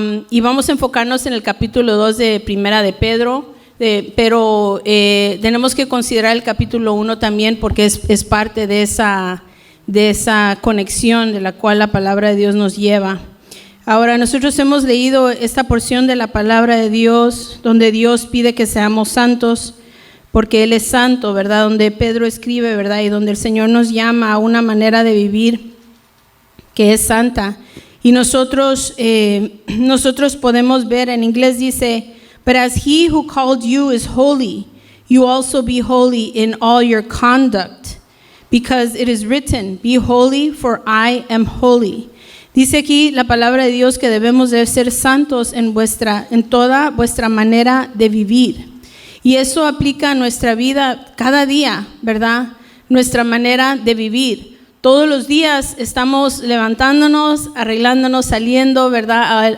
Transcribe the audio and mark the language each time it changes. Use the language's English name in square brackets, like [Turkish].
[Spanish] Y vamos a enfocarnos en el capítulo 2 de Primera de Pedro, pero tenemos que considerar el capítulo 1 también porque es parte de esa conexión de la cual la palabra de Dios nos lleva. Ahora, nosotros hemos leído esta porción de la palabra de Dios donde Dios pide que seamos santos porque Él es santo, ¿verdad? Donde Pedro escribe, ¿verdad? Y donde el Señor nos llama a una manera de vivir que es santa. Y nosotros podemos ver, en inglés dice: [English] but as he who called you is holy, you also be holy in all your conduct. Because it is written, be holy, for I am holy. [Spanish] Dice aquí la palabra de Dios que debemos de ser santos en toda vuestra manera de vivir. Y eso aplica a nuestra vida cada día, ¿verdad? Nuestra manera de vivir. Todos los días estamos levantándonos, arreglándonos, saliendo, ¿verdad?